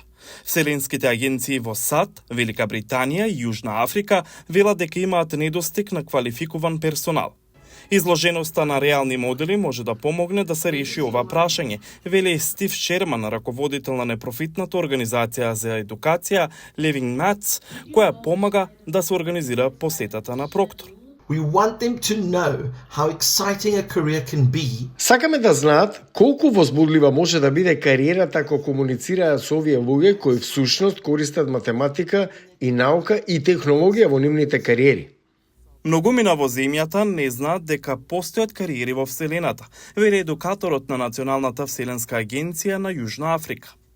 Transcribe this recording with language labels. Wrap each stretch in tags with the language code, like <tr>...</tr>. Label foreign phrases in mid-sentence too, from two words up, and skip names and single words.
<mk>Вселенските агенции во САД, Велика Британија и Јужна Африка велат дека имаат недостиг на квалификуван персонал. Изложеноста на реални модели може да помогне да се реши ова прашање, вели Стив Шерман, раководител на непрофитната организација за едукација Living Maths, која помага да се организира посетата на Проктор.</mk> <en>We want them to know how exciting a career can be.</en> <mk>Сакаме да знаат колку возбудлива може да биде кариерата ако комуницираат со овие луѓе кои всушност користат математика и наука и технологија во нивните кариери. Многумина во земјата не знаат дека постојат кариери во Вселената, вели едукаторот на Националната вселенска агенција на Јужна Африка.</mk>